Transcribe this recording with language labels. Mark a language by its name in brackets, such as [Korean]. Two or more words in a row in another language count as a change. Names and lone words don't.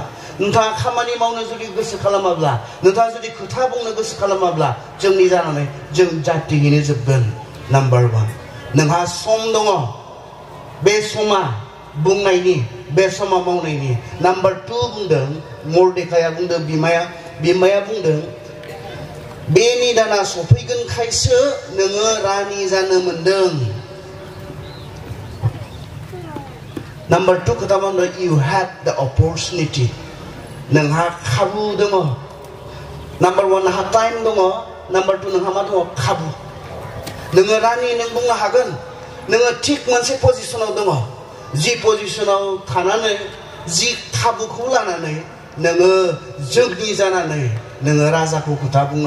[Bodo] नोंथाङा खामानि मावनो जुदि गोसो खालामाब्ला नोंथाङा जुदि खोथा बुंनो गोसो खालामाब्ला जोंनि जानानै जों जातियैनो जोबगोन नाम्बार 1 नोंहा सम दङ बे समा बुंनायनि बे समा मावनायनि नाम्बार 2 बुंदों मर्देखाया बुंदों बिमाया बुंदों बे निदाना सफैगोनखायसो नोङो रानि जानो मोनदों नाम्बार 2 खोथा बुंदों [English] you had the opportunity [Bodo] नोंहा खाबु दङ नाम्बार 1 नोंहा टाइम दङ नाम्बार 2 नोंहा मा दङ खाबु नोङो रानि नों बुंनो हागोन नोङो थिक मोनसे पजिशनाव दङ जि पजिशनाव थानानै जि खाबुखौ लानानै नोङो जोगनि जानानै नोङो राजाखौ खोथा बुंनो